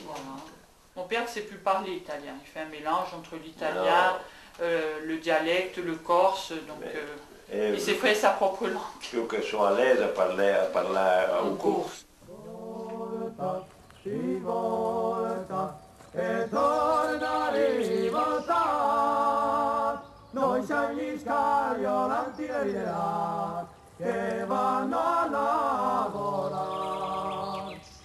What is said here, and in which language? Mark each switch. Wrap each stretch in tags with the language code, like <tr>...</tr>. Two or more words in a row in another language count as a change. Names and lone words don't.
<fr>Voilà. Mon père ne sait plus parler italien. Il fait un mélange entre l'italien, le dialecte, le corse. Donc, il s'est fait sa propre langue.</fr> <it>Più che sono</it> <fr>a l'aise</fr> <it>a parlare a un corso. E torna a rivoltare, noi siamo gli scariolanti dell'idea che vanno a lavorare.</it>